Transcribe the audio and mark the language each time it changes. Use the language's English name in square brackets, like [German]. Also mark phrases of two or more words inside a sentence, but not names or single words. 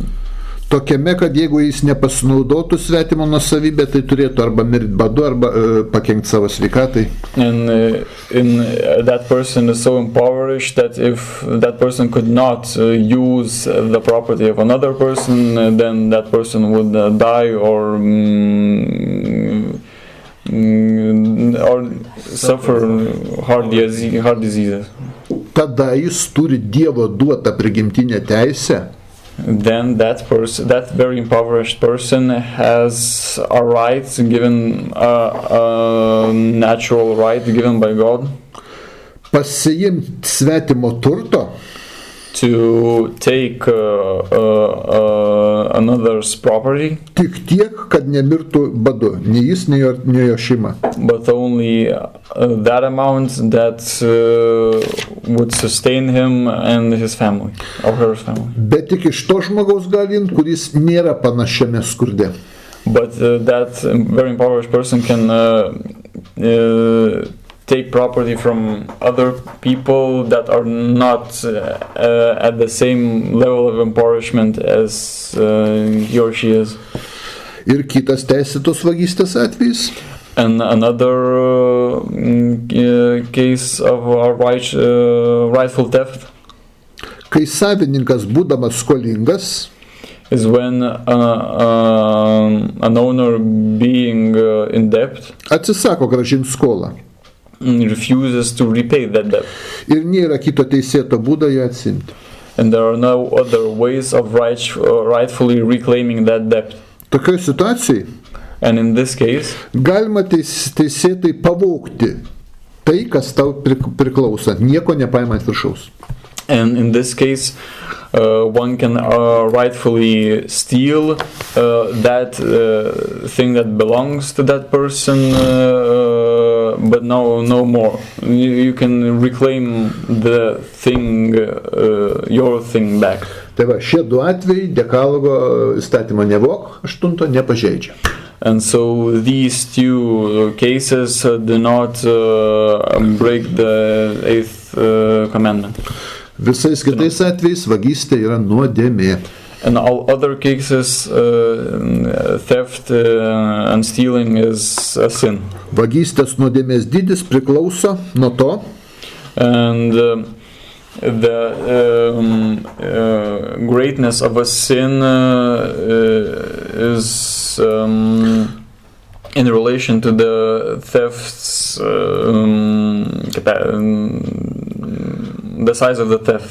[Lithuanian] Tokiame, kad jeigu jis nepasinaudotų svetimo nuosavybę, tai turėtų arba mirti badu, arba pakenkti savo sveikatai. [English] And that person is so impoverished that if that person could not use the property of another person, then that person would die or suffer heart diseases. [Lithuanian] Tada jis turi Dievo duotą prigimtinę teisę. [English] Then that very impoverished person has a right given, a natural right given by God [Lithuanian] pasiimti svetimo turto, [English] to take another's property, [Lithuanian] tik tiek, kad nemirtų badu, nei jis, nei jo šeima. [English] but only that amount that would sustain him and his family, or her family. [Lithuanian] Bet tik iš to žmogaus gali imti, kuris nėra panašiame skurde. [English] But that very impoverished person can take property from other people that are not at the same level of impoverishment as he or she is. [Lithuanian] Ir kitas teisėtos vagystės atvejis. [English] And another case of rightful theft [Lithuanian] Kai savininkas, būdamas skolingas, [English] is when an owner being in debt [Lithuanian] atsisako grąžinti skolą. [English] Refuses to repay that debt. [Lithuanian] Ir nėra kito teisėto būdo ją atsimti. [English] And there are no other ways of rightfully reclaiming that debt. [Lithuanian] Tokioje situacijoje [English] And in this case, [Lithuanian] galima teisėtai pavogti tai, kas tau priklauso, nieko nepaimant viršaus. [English] and in this case, one can rightfully steal that thing that belongs to that person, but no more. You can reclaim the thing, your thing back. [Lithuanian] Tai va, šie du atvejai Dekalogo įstatymo nevok, 8 nepažeidžia. [English] And so these two cases do not break the 8th commandment. [Lithuanian] Visais kitais atvejais vagystė yra nuodėmė. [English] And all other cases, theft and stealing is a sin. [Lithuanian] Vagystės nuodėmės dydis priklauso nuo to, [English] And the greatness of a sin is in relation to the theft's the size of the theft.